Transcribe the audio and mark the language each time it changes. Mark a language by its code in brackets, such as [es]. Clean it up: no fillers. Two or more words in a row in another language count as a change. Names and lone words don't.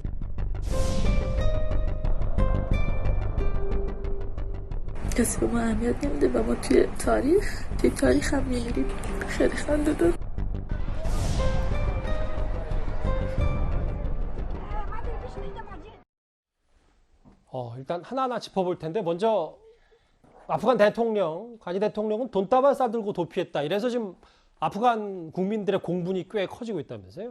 [fa] کسی به ما اهمیت نمیده و ما توی تاریخ هم میمیریم. خیلی خنده دار. [ko] 일단 하나하나 짚어볼 텐데 먼저 아프간 대통령, 가니 대통령은 돈다발 싸들고 도피했다. 이래서 지금 아프간 국민들의 공분이 꽤 커지고 있다면서요?